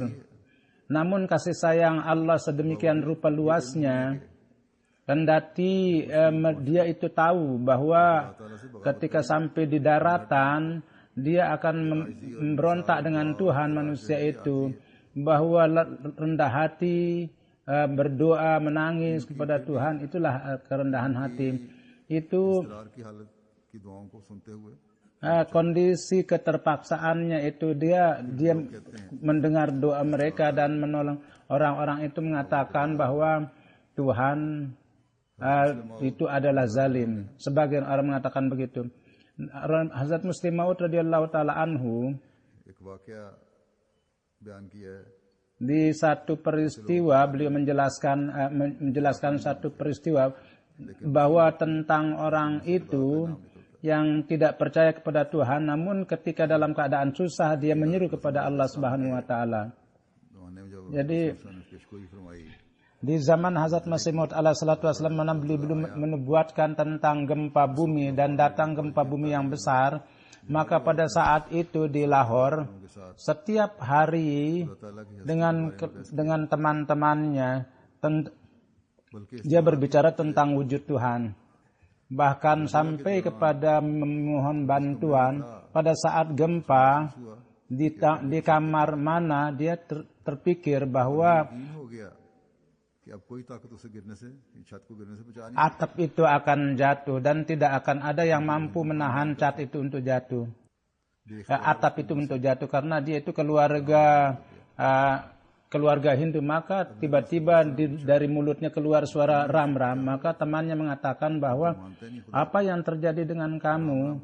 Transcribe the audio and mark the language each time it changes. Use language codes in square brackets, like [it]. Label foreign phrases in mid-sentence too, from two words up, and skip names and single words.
[id] Namun kasih sayang Allah sedemikian rupa luasnya, Kendati dia itu tahu bahwa ketika sampai di daratan dia akan memberontak dengan Tuhan manusia itu, bahwa rendah hati, berdoa, menangis kepada Tuhan, itulah kerendahan hati. Itu [ur] اقرار کی حالت کی دعاؤں کو سنتے ہوئے [id] kondisi keterpaksaannya itu dia mendengar doa mereka dan menolong. Orang-orang itu mengatakan bahwa Tuhan itu adalah zalim. Sebagian orang mengatakan begitu. Hazrat Muslim Maud [ar] رضي الله تعالى عنه [ur] ایک واقعہ بیان کیا ہے [id] di satu peristiwa beliau menjelaskan satu peristiwa bahwa tentang orang itu yang tidak percaya kepada Tuhan, namun ketika dalam keadaan susah dia menyeru kepada Allah [ar] سبحانه وتعالى. [ur] زمانے میں جب [id] Jadi [ur] اس نے پیشگوئی فرمائی [id] di zaman Hazrat Masih Maud [ar] عليه الصلاة والسلام [id] mana beliau menubuatkan tentang gempa bumi dan datang gempa bumi yang besar, maka pada saat itu di Lahore setiap hari dengan teman-temannya dia berbicara tentang wujud Tuhan. Bahkan sampai kepada memohon bantuan pada saat gempa di kamar mana dia terpikir bahwa [ur] یقین ہو گیا کہ اب کوئی طاقت اسے گرنے سے چھت کو گرنے سے بچا نہیں [id] atap itu akan jatuh dan tidak akan ada yang mampu menahan cat itu untuk jatuh. Atap itu untuk jatuh karena dia itu keluarga Hindu. Maka tiba-tiba dari mulutnya keluar suara ram-ram. Maka temannya mengatakan bahwa apa yang terjadi dengan kamu?